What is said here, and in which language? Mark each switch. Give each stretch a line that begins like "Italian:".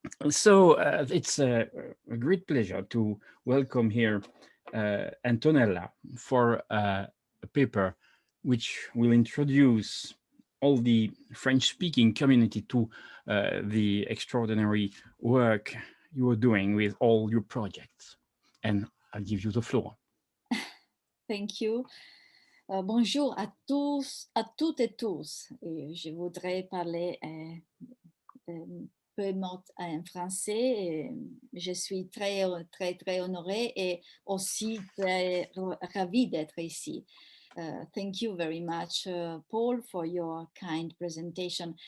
English: So it's a great pleasure to welcome here Antonella for a paper which will introduce all the French-speaking community to the extraordinary work you are doing with all your projects. And I'll give you the floor. Thank you.
French: Bonjour à tous, à toutes et tous. Et je voudrais parler peu en français. Je suis très honorée et aussi très ravie d'être ici.
English: Thank you very much, Paul, for your kind presentation.